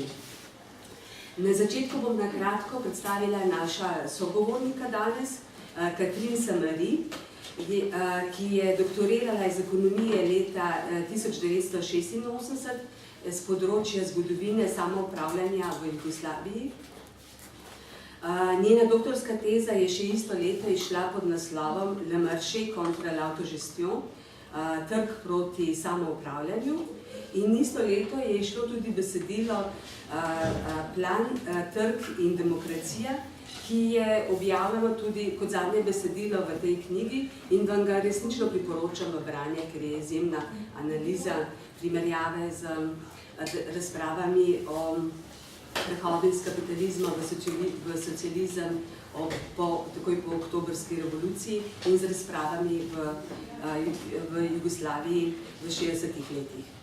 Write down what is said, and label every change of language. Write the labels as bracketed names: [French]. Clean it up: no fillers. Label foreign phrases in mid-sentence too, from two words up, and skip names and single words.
[Slovenian] Na začetku bom na kratko predstavila naša sogovornika danes, Catherine Samary, ki je doktorirala iz ekonomije leta 1986 z področja zgodovine samoupravljanja v Jugoslaviji. Njena doktorska teza je še isto leto izšla pod naslovom Le marché contre l'autogestion, trg proti samoupravljanju. In isto leto je išlo tudi besedilo Plan, trg in demokracija, ki je objavljeno tudi kot zadnje besedilo v tej knjigi in vam ga resnično priporočam v branje, ker je izjemna analiza primerjave z razpravami o prehodu iz kapitalizma v socializem takoj po oktobrski revoluciji in z razpravami v Jugoslaviji v 60-ih letih.